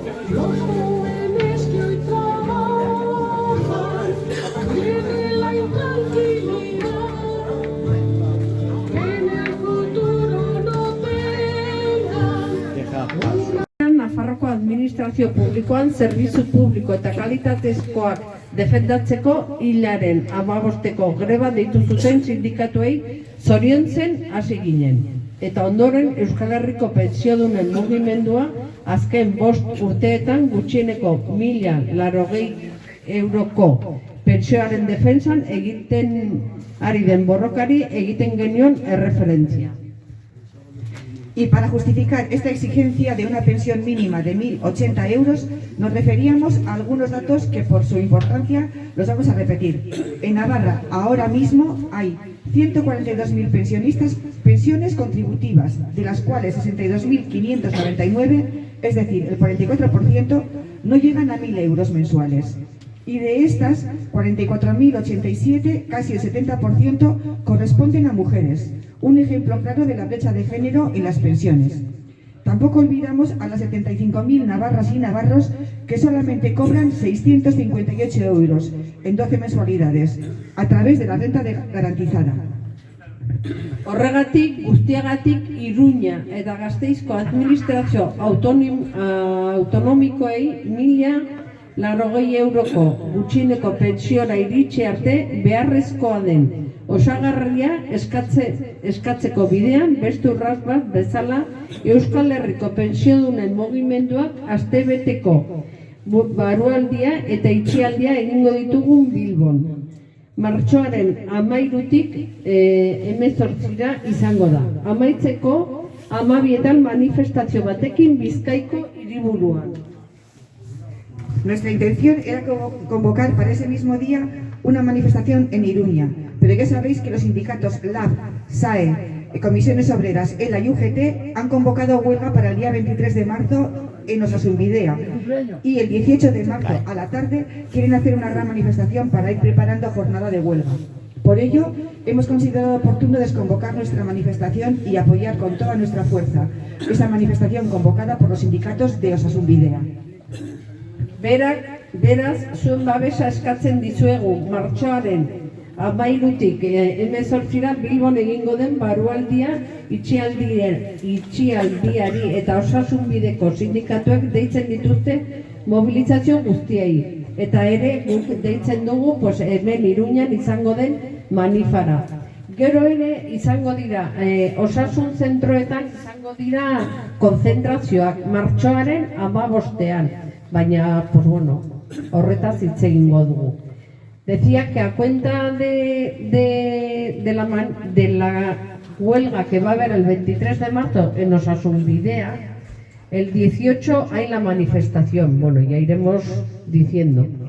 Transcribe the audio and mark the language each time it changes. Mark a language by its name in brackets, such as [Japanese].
[Spanish] Los jóvenes que hoy trabajan tienen la intranquilidad que en el futuro no tengan. [Basque] Nafarroko administrazio publikoan zerbitzu publiko eta kalitatezkoak defendatzeko hilaren 15ko greba deitu zuten sindikatuei zoriontzen hasi ginen. Eta ondoren Euskal Herriko pentsiodunen mugimendua azken 5 urteetan gutxieneko 1.080 euroko pentsioaren defentsan egiten ari den borrokari egiten genion erreferentzia. [Spanish] Y para justificar esta exigencia de una pensión mínima de 1.080 euros, nos referíamos a algunos datos que por su importancia los vamos a repetir. En Navarra ahora mismo hay 142.000 pensiones contributivas, de las cuales 62.599, es decir, el 44%, no llegan a 1.000 euros mensuales. Y de estas, 44.087, casi el 70%, corresponden a mujeres. Un ejemplo claro de la brecha de género en las pensiones. Tampoco olvidamos a las 75.000 navarras y navarros que solamente cobran 658 euros en 12 mensualidades, a través de la renta garantizada. [Basque] Horregatik, guztiagatik Iruña eta Gasteizko administrazio autonomikoei 1.080 euroko gutxieneko pentsiora iritsi arte beharrezkoa den osagarria eskatzeko bidean beste urrats bat bezala Euskal Herriko pentsiodunen mugimenduak astebeteko barualdia eta itxialdia egingo ditugun Bilbon. Martxoaren 13tik 18ra izango da. Amaitzeko 12etan manifestazio batekin Bizkaiko hiriburuan. [Spanish] Nuestra intención era convocar para ese mismo día una manifestación en Iruña, pero ya sabéis que los sindicatos LAB, SAE, Comisiones Obreras, ELA y UGT han convocado huelga para el día 23 de marzo en Osasunbidea y el 18 de marzo a la tarde quieren hacer una gran manifestación para ir preparando jornada de huelga. Por ello, hemos considerado oportuno desconvocar nuestra manifestación y apoyar con toda nuestra fuerza esa manifestación convocada por los sindicatos de Osasunbidea. [Basque] Beraz, zuen babesa eskatzen dizuegu martxoaren 13tik 18ra Bilbon egingo den barualdia itxialdiari eta Osasunbideko sindikatuek deitzen dituzte mobilizazio guztiei. Eta ere guk deitzen dugu hemen Iruñan izango den manifara. Gero ere izango dira osasun zentroetan izango dira konzentrazioak martxoaren 15ean. Baina, horretaz hitz egingo dugu. [Spanish] Decía que a cuenta de la huelga que va a haber el 23 de marzo en Osasunbidea, el 18 hay la manifestación, ya iremos diciendo.